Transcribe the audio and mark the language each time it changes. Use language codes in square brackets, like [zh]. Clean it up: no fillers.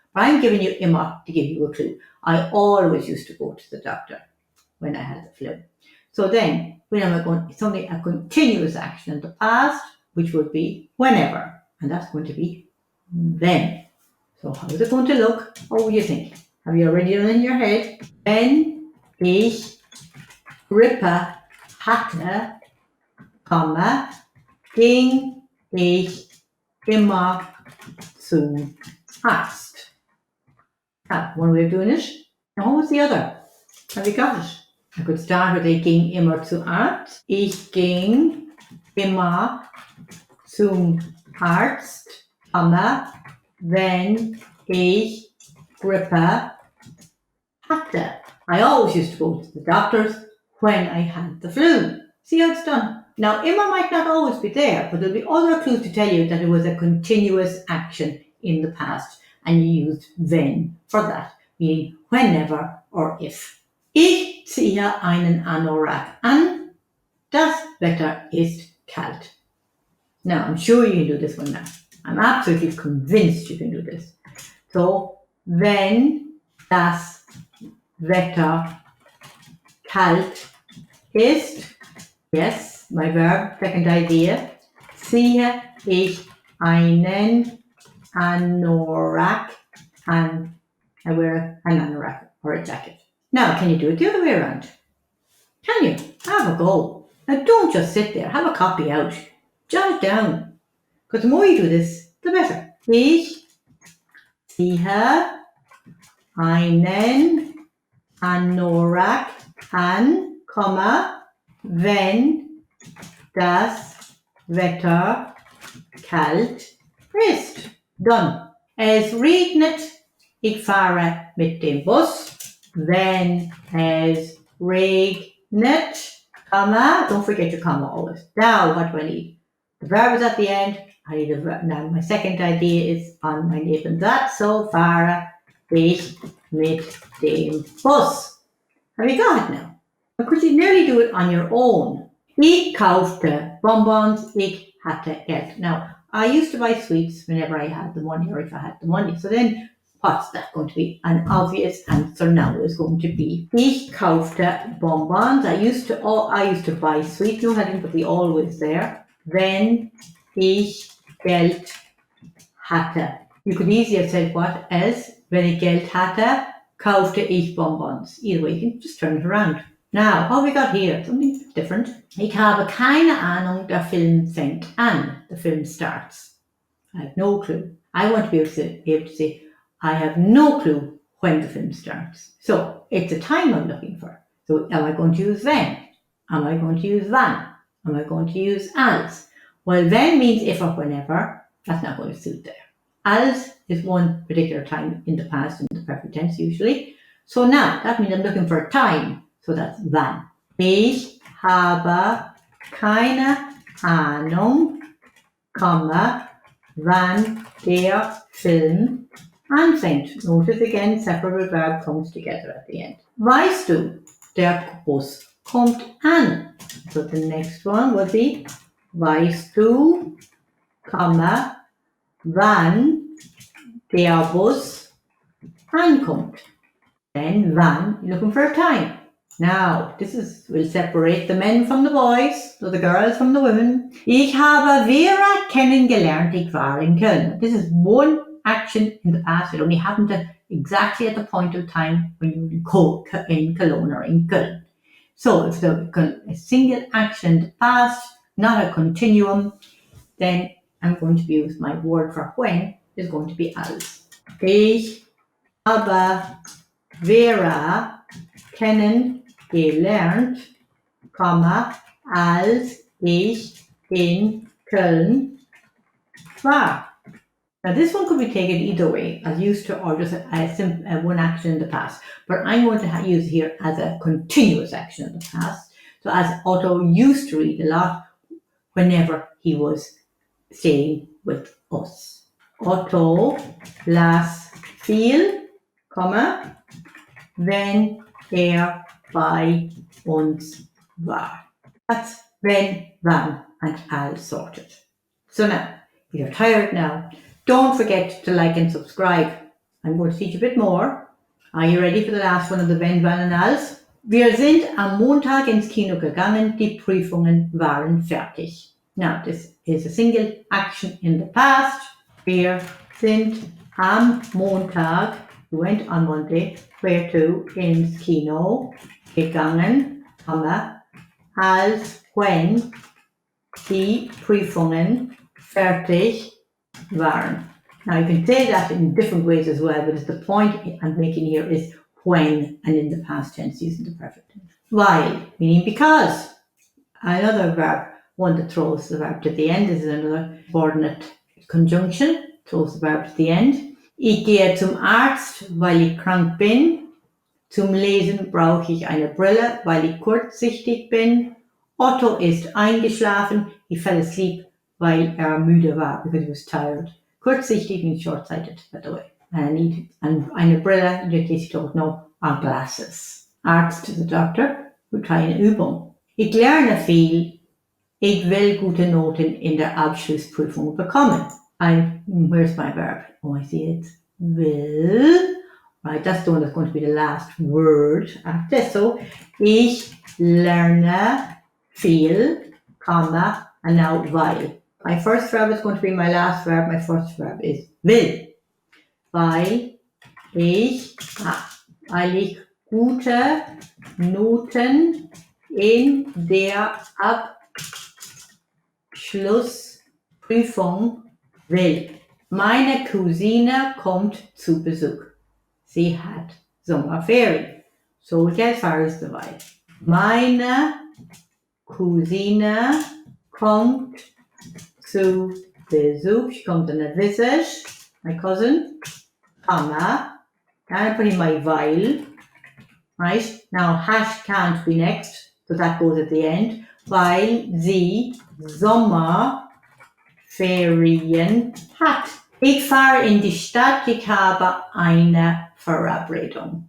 [en] But I'm giving you immer to give you a clue. I always used to go to the doctor when I had the flu. So then, when am I going? Something a continuous action in the past, which would be whenever, and that's going to be then. So how is it going to look? What would you think? Have you already done it in your head? [de] Wenn ich Grippe hatte, [en] comma, [de] ging ich immer zum Arzt. [en] Now, one way of doing it. Now, what was the other? Have you got it? I could start with [de] ich ging immer zum Arzt. Ich ging immer zum Arzt, comma, wenn ich Grippe hatte. [en] I always used to go to the doctors when I had the flu. See how it's done? Now, immer might not always be there, but there'll be other clues to tell you that it was a continuous action in the past, and you used wenn for that, meaning whenever or if. [de] Ich ziehe einen Anorak an. Das Wetter ist kalt. [en] Now, I'm sure you can do this one now. I'm absolutely convinced you can do this. [de] So, wenn das Wetter kalt ist, [en] yes, my verb, second idea, [de] ziehe ich einen Anorak an. [en] I wear an anorak or a jacket. Now, can you do it the other way around? Can you? Have a go. Now, don't just sit there. Have a copy out. Jot it down. Because the more you do this, the better. [de] Ich ziehe einen Anorak an, wenn das Wetter kalt ist. [en] Done. [de] Es regnet, ich fahre mit dem Bus. Wenn es regnet, [en] comma, don't forget your comma always. Now, what do I need? The verb is at the end. I need a verb. Now, my second idea is on my Nebensatz. So, [de] fahre ich mit dem Bus. [en] Have you got it now? Or could you nearly do it on your own? [de] Ich kaufte Bonbons, ich hatte Geld. [en] Now, I used to buy sweets whenever I had the money or if I had the money. So then, what's that going to be? An obvious answer now is going to be [de] ich kaufte Bonbons. [en] I used to buy sweets. No, I didn't put the always there. [de] Wenn ich Geld hatte. [en] You could easily have said what else? [de] Wenn ich Geld hatte, kaufte ich Bonbons. [en] Either way, you can just turn it around. Now, what have we got here? Something different. [de] Ich habe keine Ahnung, der Film fängt an. [en] The film starts. I have no clue. I want to be able to say, I have no clue when the film starts. So, it's a time I'm looking for. So, am I going to use wenn? Am I going to use wann? Am I going to use als? Well, when means if or whenever. That's not going to suit there. Als is one particular time in the past, in the perfect tense usually. So now, that means I'm looking for a time. So that's wann. [de] Ich habe keine Ahnung, wann der Film anfängt. [en] Notice again, separable verb comes together at the end. [de] Weißt du, der Bus kommt an. [en] So the next one would be, [de] weißt du, wann der Bus ankommt. [en] Then wann, you're looking for a time. Now, will separate the men from the boys, or the girls from the women. [de] Ich habe Vera kennengelernt, ich war in Köln. [en] This is one action in the past. It only happened exactly at the point of time when you were in Cologne or in Köln. So if a single action in the past, not a continuum, then I'm going to use my word for when is going to be als. [de] Ich habe Vera kennengelernt, als ich in Köln war. [en] Now this one could be taken either way, as used to, or just one action in the past. But I'm going to use it here as a continuous action in the past. So as Otto used to read a lot whenever he was staying with us. [de] Otto las viel, wenn bei uns war. [en] That's wenn, wann, and als sorted. So now, if you're tired now, don't forget to like and subscribe. I'm going to teach a bit more. Are you ready for the last one of the wenn, wann and als? [de] Wir sind am Montag ins Kino gegangen, die Prüfungen waren fertig. [en] Now, this is a single action in the past. [de] Wir sind am Montag, [en] we went on Monday, where to, [de] ins Kino gegangen, als [en] when [de] die Prüfungen fertig waren. [en] Now you can say that in different ways as well, but the point I'm making here is when, and in the past tense using the perfect tense. Weil, meaning because. Another verb, one that throws the verb to the end, is another subordinate conjunction, throws the verb to the end. [de] Ich gehe zum Arzt, weil ich krank bin. Zum Lesen brauche ich eine Brille, weil ich kurzsichtig bin. Otto ist eingeschlafen. [en] He fell asleep, [de] weil müde war, [en] because he was tired. Kurzsichtig means short-sighted, by the way. And eine Brille, in case you don't know, are glasses. [de] Arzt [en] to the doctor, [de] wir [en] try [de] eine Übung. Ich lerne viel. Ich will gute Noten in der Abschlussprüfung bekommen. [en] Where's my verb? Oh, I see it. Will. Right, that's the one that's going to be the last word after. So, [de] ich lerne viel, [en] and now weil. My first verb is going to be my last verb. My first verb is will. [de] Weil ich gute Noten in der Abschlussprüfung will. Meine Cousine kommt zu Besuch. Sie hat Sommerferien. [en] So we get as far as the weil. [de] Meine Cousine kommt zu Besuch. [en] She comes on a visit. My cousin. Then I put in my weil. Right? Now hash can't be next, so that goes at the end. [de] Weil sie Sommerferien hat. Ich fahre in die Stadt, ich habe eine Verabredung.